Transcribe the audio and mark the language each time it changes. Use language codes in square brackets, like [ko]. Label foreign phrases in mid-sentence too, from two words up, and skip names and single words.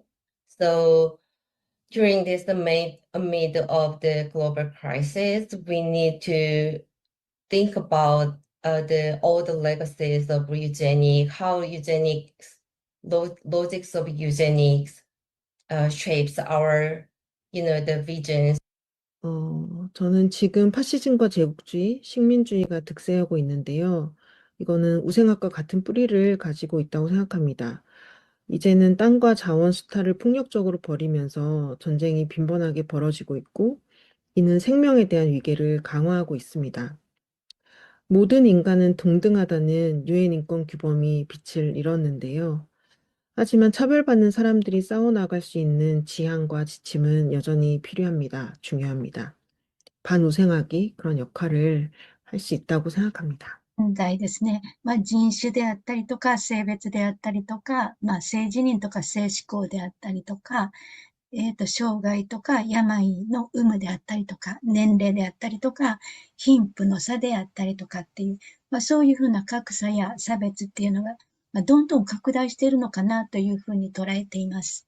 [en] So during this amid of the global crisis, we need to think about all the legacies of eugenics, how logics of eugenics shapes our, the visions. [ko] 저는 지금 파시즘과 제국주의, 식민주의가 득세하고 있는데요. 이거는 우생학과 같은 뿌리를 가지고 있다고 생각합니다. 이제는 땅과 자원 수탈을 폭력적으로 벌이면서 전쟁이 빈번하게 벌어지고 있고, 이는 생명에 대한 위계를 강화하고 있습니다. 모든 인간은 동등하다는 유엔 인권 규범이 빛을 잃었는데요. 하지만 차별받는 사람들이 싸워나갈 수 있는 지향과 지침은 여전히 필요합니다. 중요합니다. 반우생학이 그런 역할을 할 수 있다고 생각합니다. [ja] 問題ですね。人種であったりとか、性別であったりとか、性自認とか性思考であったりとか、障害とか病の有無であったりとか、年齢であったりとか、貧富の差であったりとかっていう、そういうふうな格差や差別っていうのが、どんどん拡大しているのかなというふうに捉えています。